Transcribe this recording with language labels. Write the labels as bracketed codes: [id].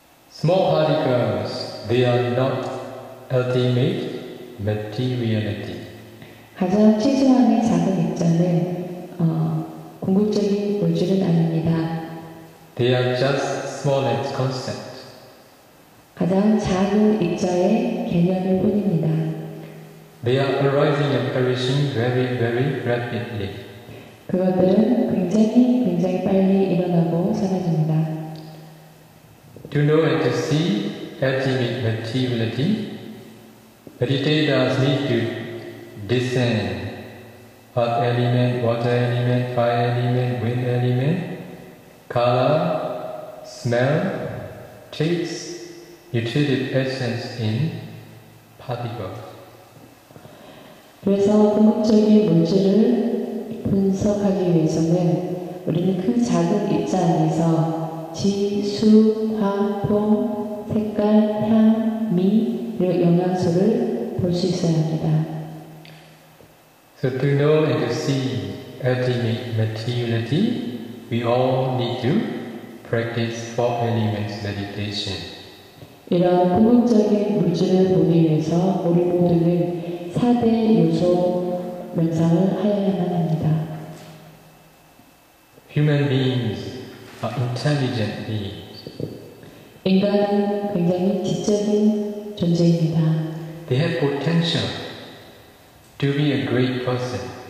[en] Small particles, they are not ultimate materiality. [ko] 가장 최소한의 작은 입자는 궁극적인 물질은 아닙니다. [en] They are just smallest concepts. [ko] 가장 작은 입자의 개념일 뿐입니다. [en] They are arising and perishing very, very rapidly. [ko] 그것들은 굉장히 빨리 일어나고 사라집니다. [en] To know and to see ultimate materiality, meditators need to discern earth element, water element, fire element, wind element, color, smell, taste, nutritive essence in particles. [ko] 그래서 궁극적인 물질을 분석하기 위해서는 우리는 그 작은 입자 안에서 지, 수, 화, 폼, 색깔, 향, 미, 그리고 영양소를 볼 수 있어야 합니다. [en] So to know and to see ultimate materiality, we all need to practice four elements meditation. [ko] 이런 궁극적인 물질을 보기 위해서 우리 모두는 4대 요소 명상을 하여야만 합니다. [en] Human beings are intelligent beings. [ko] 인간은 굉장히 지적인 존재입니다. [en] They have potential to be a great person.